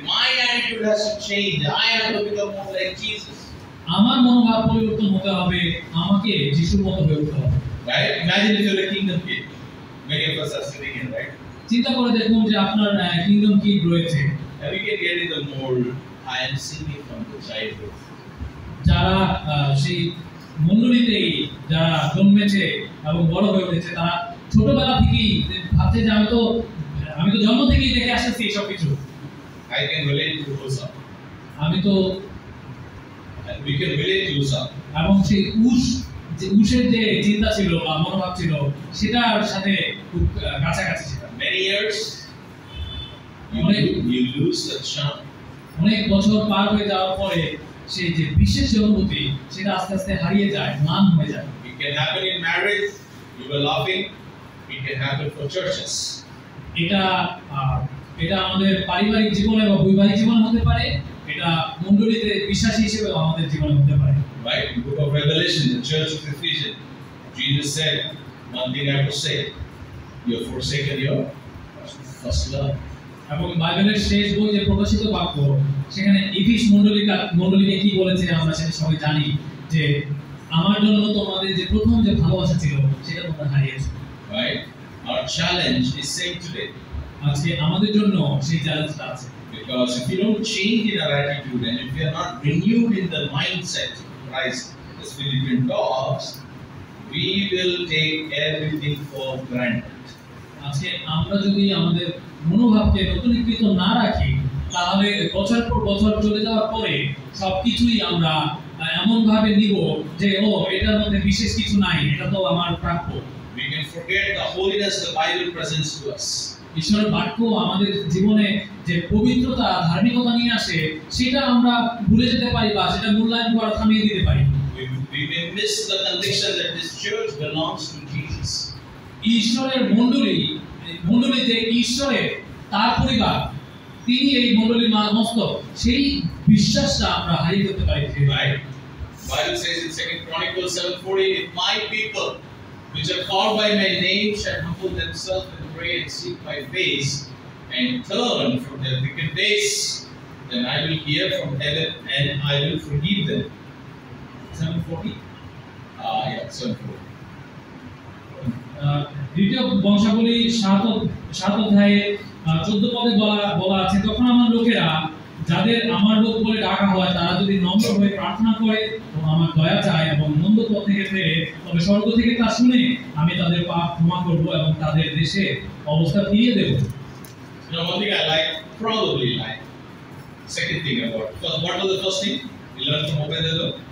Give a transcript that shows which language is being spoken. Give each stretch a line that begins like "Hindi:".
English: My attitude has to change. I have to become more like Jesus.
Bangla: আমার মনোভাব পরিবর্তন হতে হবে, আমাকে যিশুর মতো হয়ে উঠতে হবে।
English: Right? Imagine if you're a kingdom kid. Many of us are sitting in, right?
Bangla: চিন্তা করে দেখুন যে আপনার কিংডম কি রয়েছে।
English: And we can get in the mold. I am singing from the childhood.
Bangla: যারা সেই মণ্ডলীতেই যারা জন্মেছে এবং বড় হয়ে উঠেছে, তারা ছোটবেলা থেকেই ভাবছে যে আমি তো জন্ম থেকেই দেখে আসতেছি সব কিছু।
English: I can relate to Uzzah.
Bangla: আমি তো
English: And we can relate to Uzzah.
Bangla: এবং সেই উশের যে চিন্তা ছিল বা মনোভাব ছিল, সেটার সাথে খুব কাছাকাছি ছিল।
English: Many years, you lose the charm.
Bangla: অনেক বছর পার হয়ে যাওয়ার পরে সেই যে বিশেষ যে অনুভূতি, সেটা আস্তে আস্তে হারিয়ে যায়, ম্লান হয়ে যায়।
English: It can happen in marriage. You were laughing. It can happen for churches.
Bangla: এটা এটা আমাদের পারিবারিক জীবনে বা বৈবাহিক জীবনে হতে পারে, এটা মণ্ডলীতে বিশ্বাসী হিসেবে আমাদের জীবনে হতে পারে।
English: Right? In the book of Revelation, the church of Ephesians, Jesus said, one thing I will say, you have forsaken your first love.
Bangla: এবং বাইবেলের শেষ বই যে প্রকাশিত বাক্য, সেখানে এফিস মণ্ডলীকে কি বলেছে আমরা সেটা সবাই জানি, যে আমার জন্য তোমাদের যে প্রথম যে ভালোবাসা ছিল সেটা তোমরা হারিয়েছো।
English: Right? Our challenge is same today.
Bangla: আজকে আমাদের জন্য সেই চ্যালেঞ্জটা আছে।
English: Because if you don't change in our attitude and if we are not renewed in the mindset of Christ, as Philippian talks, we will take everything for granted.
Bangla: আজকে আমরা যদি আমাদের মনোভাবকে নতুনীকৃত না রাখি, তাহলে বছর পর বছর চলে যাওয়ার পরে সবকিছুই আমরা এমন ভাবে নিব যে ও এটার মধ্যে বিশেষ কিছু নাই, এটা তো আমার প্রাপ্য।
English: We can forget the holiness the Bible presents to us.
Bangla: ঈশ্বরের বাক্য আমাদের জীবনে যে পবিত্রতা ধার্মিকতা নিয়ে আসে সেটা আমরা ভুলে যেতে পারি বা সেটা মূল্যায়ন করা থামিয়ে দিতে পারি।
English: We may miss the conviction that this church belongs to Jesus.
Bangla: ঈশ্বরের মণ্ডলীতে ঈশ্বরের তার পরিবার, তিনি এই মণ্ডলীর মস্তক, সেই বিশ্বাসটা আমরা হারিয়ে ফেলতে পারি।
English: Right? Bible says in 2 Chronicles 7:40, if my people which are called by my name shall humble themselves and pray and seek my face and turn from their wicked ways, then I will hear from heaven and I will forgive them. 7:40 Yeah, 7:40.
Bangla: দ্বিতীয় বংশাবলী 7 অধ্যায়ে 14 পদে বলা আছে, তখন আমার লোকেরা যাদের আমার লোক বলে ডাকা হয় তারা যদি নম্র হয়ে প্রার্থনা করে ও আমার দয়া চায় এবং মন্দ পথ থেকে ফিরে, তবে স্বর্গ থেকে তা শুনে আমি তাদের পাপ ক্ষমা করব এবং তাদের দেশে অবস্থা ফিরিয়ে দেব।
English: Now, one thing I probably like. Second thing about, what was the first thing? We learned from Obed-Edom.